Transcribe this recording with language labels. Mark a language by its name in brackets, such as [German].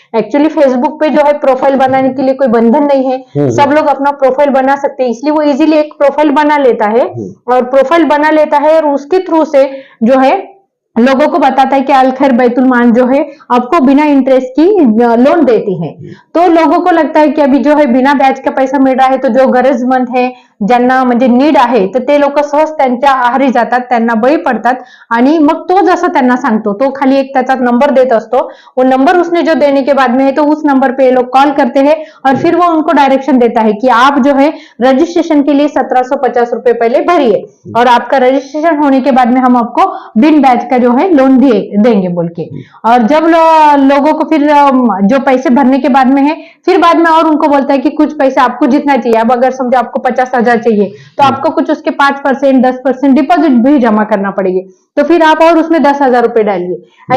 [Hindi] Actually Facebook पे जो है प्रोफाइल बनाने के लिए कोई बंधन नहीं है, सब लोग अपना प्रोफाइल बना सकते हैं, इसलिए वो इजीली एक प्रोफाइल बना लेता है, और प्रोफाइल बना लेता है और उसके थ्रू से जो है लोगों को बताता है कि अल खैर बैतुल माल जो है आपको बिना इंटरेस्ट की लोन देती है। तो लोगों को लगता है कि अभी जो है बिना ब्याज का पैसा मिळ रहा है, तो जो गरजमंद है, [Marathi] ज्यांना म्हणजे नीड आहे, तर ते लोक सहज त्यांच्या आहारी जातात, त्यांना बळी पडतात, आणि मग तो जसा त्यांना सांगतो तो खाली एक त्याचा नंबर देत असतो। [Hindi] वो नंबर उसने जो देने के बाद में है तो उस नंबर पे लोग कॉल करते हैं, और फिर वो उनको डायरेक्शन देता है कि आप जो है रजिस्ट्रेशन के लिए 1750 रुपए पहले भरिए, और आपका रजिस्ट्रेशन होने के बाद में हम आपको बिन ब्याज का जो है लोन देंगे बोल के। और जब लोगों को फिर जो पैसे भरने के बाद में है, फिर बाद में और उनको बोलता है कि कुछ पैसे आपको जितना चाहिए, अब अगर समझो आपको 50,000 चाहिए तो आपको कुछ उसके 5% 10% डिपॉजिट भी जमा करना पड़ेगी, तो फिर आप और उसमें 10,000 रुपए डालिए।